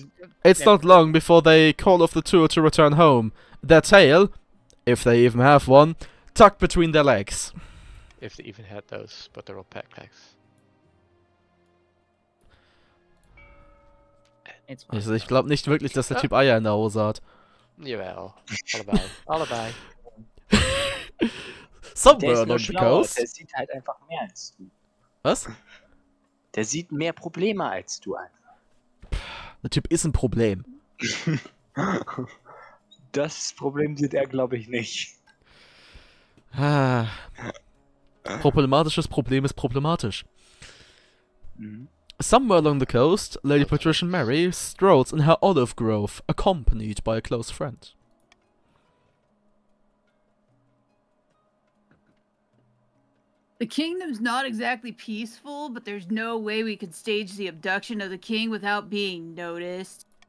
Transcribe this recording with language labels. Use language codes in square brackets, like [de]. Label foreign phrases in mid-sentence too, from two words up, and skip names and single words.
[en] It's not long before they call off the tour to return home. Their tail, if they even have one, tucked between their legs. If they even had those, but they're all pack legs. It's fine. [de] Also, ich glaube nicht wirklich, dass der Typ Eier in der Hose hat. [nl] Jawel, allebei. Allebei. [de] der [en] Somewhere [de] ist nur [en] along the [de] schlauer. [en] coast. [de] Der sieht halt einfach mehr als du. Was? Der sieht mehr Probleme als du einfach. Der Typ ist ein Problem. Das Problem sieht er, glaube ich, nicht. Ah. Problematisches Problem ist problematisch. Mhm. [en] Somewhere along the coast, Lady Patrician Mary strolls in her olive grove, accompanied by a close friend. The kingdom's not exactly peaceful, but there's no way we could stage the abduction of the king without being noticed.